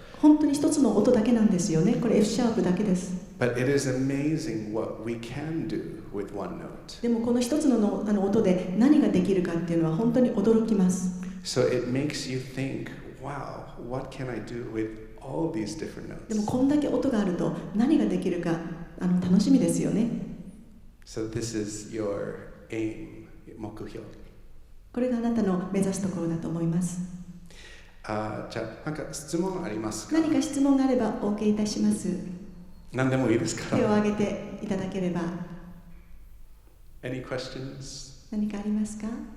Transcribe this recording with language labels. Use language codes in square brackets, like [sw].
[ja] 本当に一つの音だけなんですよね。これ F シャープだけです。 [en] But it is amazing what we can do with one note. [ja] でもこの一つの音で何ができるかっていうのは本当に驚きます。 [en] So it makes you think, wow, what can I do with all these different notes? [ja] でもこんだけ音があると何ができるか楽しみですよね。 [en] So this is your aim, [ja] 目標。これがあなたの目指すところだと思います。じゃあ何か質問ありますか？何か質問があればお受けいたします。何でもいいですか？手を挙げていただければ。 [en] Any questions? [ja] 何かありますか？